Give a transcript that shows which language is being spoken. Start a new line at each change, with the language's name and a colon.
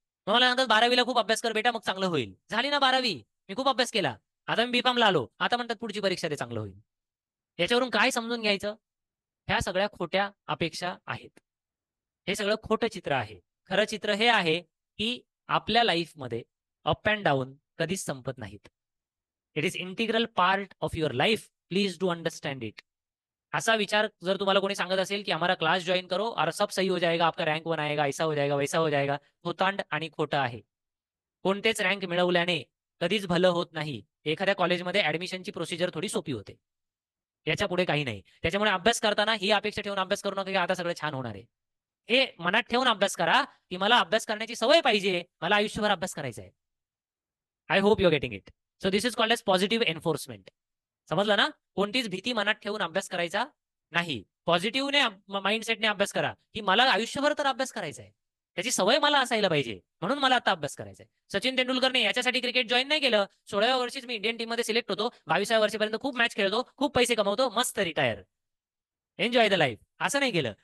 Marathi: मला नंतर 12वीला खूप अभ्यास कर बेटा मग चांगलं होईल। झाली ना 12वी, मी खूप अभ्यास केला, आता मी बीफार्मला आलो, आता म्हणतात पुढची परीक्षा ते चांगलं होईल। याच्यावरून काय समजून घ्यायचं? ह्या सगळ्या खोट्या अपेक्षा आहेत, हे सगळं खोटं चित्र आहे। खरं चित्र हे आहे की आपल्या लाईफमध्ये अप अँड डाऊन कधीच संपत नाहीत।
English: It is integral part of your life, please do understand it.
Marathi: असा विचार जर तुम्हाला कोणी सांगत असेल की
Hindi: हमारा क्लास ज्वाइन करो और सब सही हो जाएगा, आपका रँक 1 आएगा, ऐसा हो जाएगा वैसा हो जाएगा,
Marathi: खोतांड आणि खोटं आहे। कोणतेच रँक मिळवल्याने कधीच भलं होत नाही। एखाद्या कॉलेजमध्ये ऍडमिशनची प्रोसिजर थोडी सोपी होते, याच्या पुढे काही नाही। त्याच्यामुळे अभ्यास करताना ही अपेक्षा ठेवून अभ्यास करू नका की आता सगळं छान होणार आहे। हे मनात ठेवून अभ्यास करा की मला अभ्यास करण्याची सवय पाहिजे, मला आयुष्यभर अभ्यास करायचा आहे।
English: I hope you are getting it. So this is called as positive enforcement.
Marathi: समजलं ना? कोणतीच भीती मनात ठेवून अभ्यास करायचा नाही। पॉझिटिव्हने माइंडसेटने अभ्यास करा की मला आयुष्यभर तर अभ्यास करायचा आहे, त्याची सवय मला असायला पाहिजे, म्हणून मला आता अभ्यास करायचा आहे। सचिन तेंडुलकरने याच्यासाठी क्रिकेट जॉईन नाही केलं, 16व्या वर्षीच मी इंडियन टीम मध्ये सिलेक्ट होतो, 22व्या वर्षीपर्यंत खूप मॅच खेळतो, खूप पैसे कमवतो, मस्त रिटायर, एन्जॉय द लाईफ, असं नाही केलं।